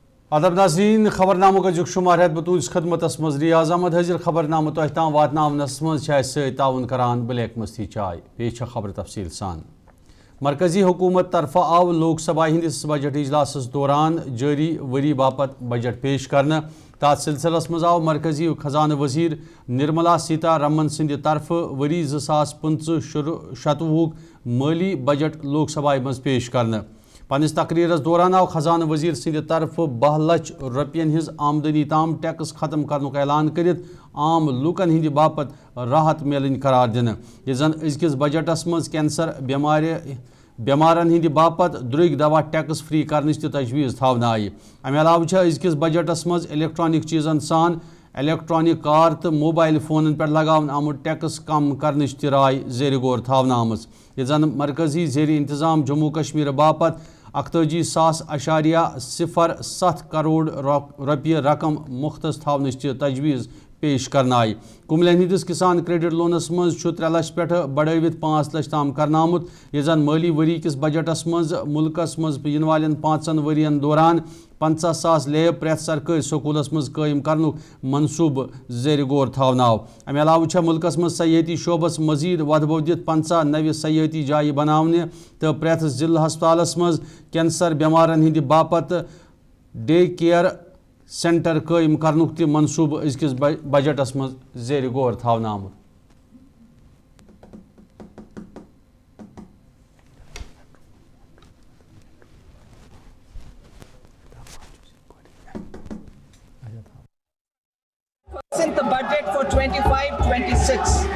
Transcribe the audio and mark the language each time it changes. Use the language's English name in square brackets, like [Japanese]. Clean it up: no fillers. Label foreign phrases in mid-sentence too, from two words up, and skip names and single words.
[Kashmiri] ادب ناظرین خبرنامہ کا شمار ہے بتوز خدمت مز ریاض احمد حضر خبرنامہ تہ تام واتناونس مز تعاون کران بلیک مستی چائے پیش خبر تفصیل سان مرکزی حکومت طرف آو لوک سبھا ہندس بجٹ اجلاس دوران جاری وری باپت بجٹ پیش کرنا تات سلسلس مز آو مرکزی خزانہ وزیر نرملا سیتا رمن سند طرف وری 2025-26 مالی بجٹ لوک سبھا مز پیش کرنا پنس تقریرس دوران آو خزانہ وزیر سند طرف 10 لچھ رپین ہز آمدنی تام ٹیکس ختم کرنک اعلان کرت عام لوکن ہند باپت راحت میلن قرار دن یہ زن ازکس بجٹس مز کینسر بیمارن ہند باپت درگ دوا [English] tax free [Kashmiri] کرنچ تجویز تھاونہ آئی امہ علاوہ ازکس بجٹس مز الیکٹرانک چیزن سان [English] electronic car [Kashmiri] تو موبائل فونن پر لگاون آمت ٹیکس کم کرنچ رائے زیر غور تھاونہ آمز یہ زن مرکزی زیر انتظام جموں کشمیر باپت 41.07 کروڑ روپیہ رقم مختص تھاونچ تجویز پیش کرنا آئی کملین ہندس کسان کریڈٹ لونس مز 3 لچھ پہ بڑھوت 5 لچھ تام کرنا آمت یہ زن مالی وری کس بجٹس مز ملکس مز ین والن 5 ورین دوران 50,000 لیب پریت سرکاری سکولس مز قائم کرنک منصوبہ زیر غور تھاونہ آو امہ علاوہ ملکس مز سیاحتی شعبس مزید ودبو دت 50 نو سیاحتی جائیں بناونے تو پریت ضلع ہسپتالس مز کینسر بیمارن ہند باپت [English] day care centre [Kashmiri] قائم کرنک تہ منصوبہ ازکس بجٹس مز زیر غور تھاونہ آمت [English] The budget for 25-26.